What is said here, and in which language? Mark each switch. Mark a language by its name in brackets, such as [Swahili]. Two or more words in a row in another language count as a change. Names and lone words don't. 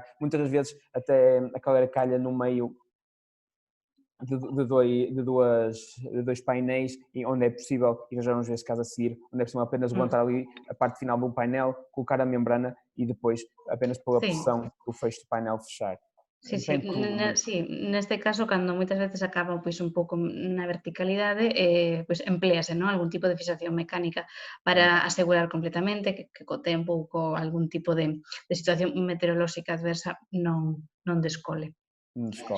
[Portuguese] Muitas das vezes até a caleira calha no meio de dois painéis e onde é possível, e já vamos ver esse caso a seguir, onde é possível apenas mm, aguentar ali a parte final do painel, colocar a membrana e depois apenas pela [Galician] sí. [Portuguese] pressão do fecho do painel fechar. [Galician] Sí, sí, [Portuguese] Depende tudo muito. [Galician] sí, neste caso, cando moitas veces acaba pois un pouco na verticalidade, pois empléase, non, algún tipo de fixación mecánica para asegurar completamente que co tempo ou co algún tipo de situación meteorolóxica adversa non descole. Escola,